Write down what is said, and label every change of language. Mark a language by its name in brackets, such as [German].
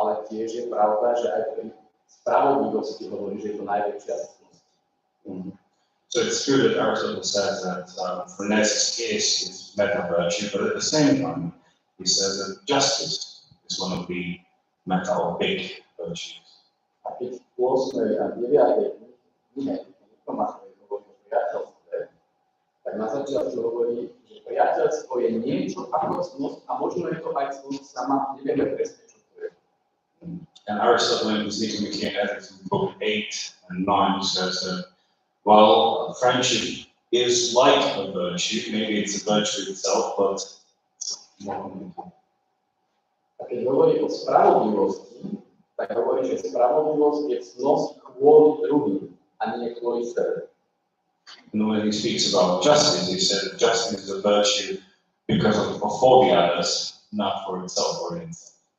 [Slovak] tiež je pravda, že aj pri spravodlivosti hovorí, že je to najväčšia cnosť. [English] So it's true that Aristotle says that phronesis is meta virtue, but at the same time, he says that justice is one of the meta or big virtues. [Slovak] A keď v 8. a 9. knihe Tomášovej hovorí o priateľstve, tak na začiatku hovorí, že priateľstvo je niečo ako cnosť a možno je to aj cnosť sama, nevieme presne, čo to je. [English] And Aristotle in his Nicomachean Ethics in book 8 and 9 says that, well, friendship is like a virtue, maybe it's a virtue itself, but [Slovak] A keď hovorí o spravodlivosti, tak hovorí, že spravodlivosť je cnosť kvôli druhým a nie kvôli sebe. [English] and when he speaks about justice, he said justice is a virtue because of for the others, not for itself or in itself.